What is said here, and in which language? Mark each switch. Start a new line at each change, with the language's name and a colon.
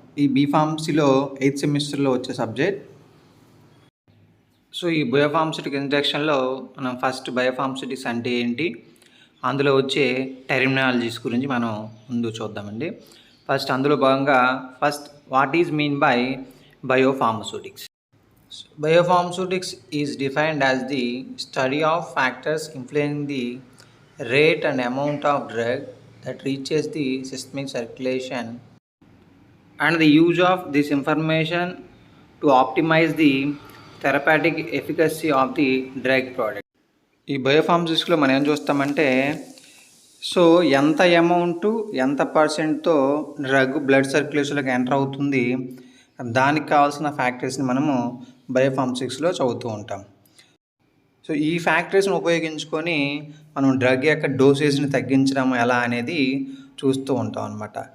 Telugu: ఈ బీ.ఫార్మసీలో 8th సెమిస్టర్లో వచ్చే సబ్జెక్ట్. సో ఈ బయోఫార్మస్యూటిక్స్ ఇంట్రడక్షన్లో మనం ఫస్ట్ బయోఫార్మస్యూటిక్స్ అంటే ఏంటి, అందులో వచ్చే టెర్మినాలజీస్ గురించి మనం ముందు చూద్దామండి.
English: first
Telugu: అందులో భాగంగా
English: What is mean by biopharmaceutics. Biopharmaceutics is defined as the study of factors influencing the rate and amount of drug that reaches the systemic circulation and the use of this information to optimize the therapeutic efficacy of the drug product.
Telugu: ఈ బయోఫార్మస్యూటిక్స్లో మనం ఏం చూస్తామంటే, so ఎంత amount ఎంత పర్సెంట్తో drug blood సర్క్యులేషన్లోకి enter అవుతుంది, దానికి కావాల్సిన ఫ్యాక్టర్స్ని మనము బయోఫార్మస్యూటిక్స్లో చదువుతూ ఉంటాం. సో ఈ ఫ్యాక్టర్స్ని ఉపయోగించుకొని మనం డ్రగ్ యొక్క డోసేజ్ని తగ్గించడం ఎలా అనేది చూస్తూ ఉంటాం అన్నమాట.